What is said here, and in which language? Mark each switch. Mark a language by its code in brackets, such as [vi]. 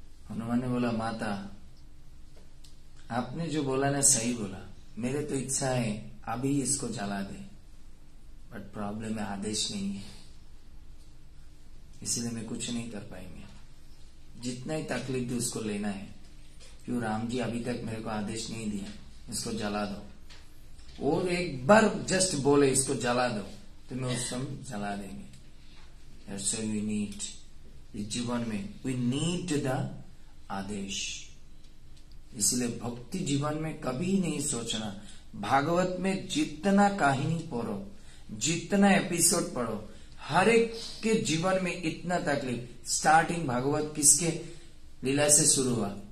[hi] हनुमान ने बोला माता आपने जो बोला ना सही बोला, मेरे तो इच्छा है अभी इसको जला दे, [en] but problem [hi] है आदेश नहीं है, इसलिए मैं कुछ नहीं कर पाएंगे। जितना ही तकलीफ थी उसको लेना है, क्यों राम जी अभी तक मेरे को आदेश नहीं दिया, इसको जला दो। और एक बार जस्ट बोले इसको जला दो तो मैं उस समय जला देंगे। [en] That's why we need, [hi] इस जीवन में [en] we need the आदेश। [hi] इसलिए भक्ति जीवन में कभी नहीं सोचना, भागवत में जितना कहानी पढ़ो, जितना एपिसोड पढ़ो, हर एक के जीवन में इतना तकलीफ। स्टार्टिंग भागवत किसके लीला से शुरू हुआ?